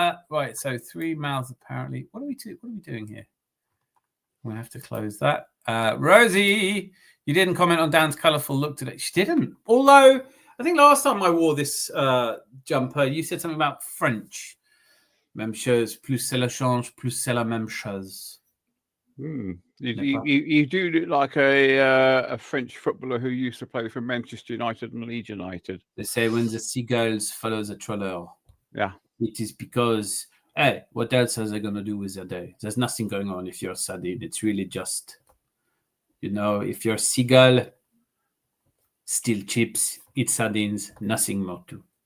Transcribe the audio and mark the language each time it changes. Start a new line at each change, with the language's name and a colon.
English: Right, so 3 mouths apparently. What are we doing here? We'll have to close that. Rosie, you didn't comment on Dan's colourful look today. She didn't. Although, I think last time I wore this jumper, you said something about French.
French: Même chose, plus c'est la change, plus c'est la même chose.
English: You do look like a French footballer who used to play for Manchester United and Leeds United. They say when the seagulls follow the trawler. Yeah. It is because, hey, what else are they going to do with their day? There's nothing going on if you're a sardine. It's really just, if you're a seagull, still chips, eat sardines, nothing more to.